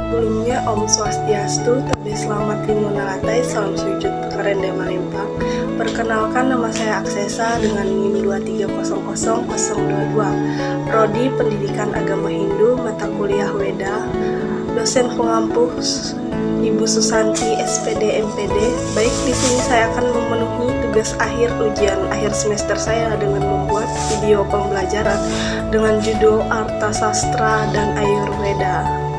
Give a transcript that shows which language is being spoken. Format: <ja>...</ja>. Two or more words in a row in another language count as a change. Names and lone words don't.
<id>Sebelumnya</id> <sa>Om Swastiastu,</sa> <id>Tabe Selamat Limo Naratai, Salam Sujud Karende Malimpak. Perkenalkan, nama saya Aksesa dengan NIM 2300022. Prodi Pendidikan Agama Hindu, mata kuliah Weda. Dosen pengampu Ibu Susanti, SPD MPD. Baik, di sini saya akan memenuhi tugas akhir ujian akhir semester saya dengan membuat video pembelajaran dengan judul Arthasastra dan Ayurveda.</id>